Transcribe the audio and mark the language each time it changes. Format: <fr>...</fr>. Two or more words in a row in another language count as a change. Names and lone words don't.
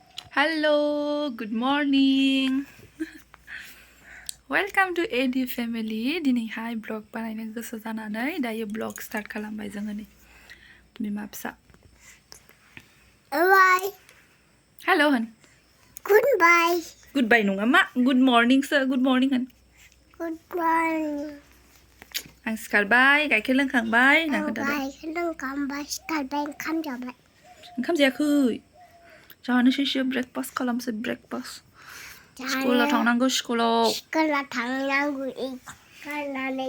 <en>Hello, good morning. Welcome to AD family.</en> <brx>दिनैहाय ब्लग बानायनो गोसो जानानै दायो</brx> <en>blog start</en> <brx>खालामबाय जोङो नै बिमा फिसा.</brx> <en>Bye.</en> <brx>Hello होन.</brx> <en>Goodbye. Goodbye</en> <brx>नङा मा</brx> <en>good morning सो good morning होन. Good morning.</en> <brx>आं सिखारबाय गाइखेर लोंखांबाय ना खोन्थादो. गाइखेर लोंखांबाय सिखारबाय ओंखाम जाबाय. ओंखाम जायाखै. जानोसैसो ब्रेकफास्ट खालामसै ब्रेकफास्ट. स्कुलाव थांनांगौ स्कुलाव. स्कुलाव थांनांगौ गारनानै</brx>